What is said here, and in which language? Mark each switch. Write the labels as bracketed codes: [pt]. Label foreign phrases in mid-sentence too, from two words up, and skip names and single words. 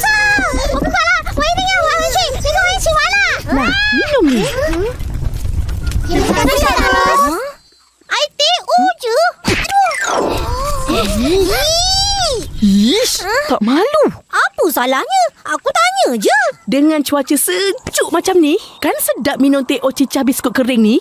[zh] 我不管了，我一定要玩回去。你跟我一起玩啦。 [ms] Nah, minum ni. Tak bisa terus. Air teh je. Ish, tak malu. Apa salahnya? Aku tanya. tanya je. Dengan cuaca sejuk macam ni, kan sedap minum teh o cicah biskut kering ni.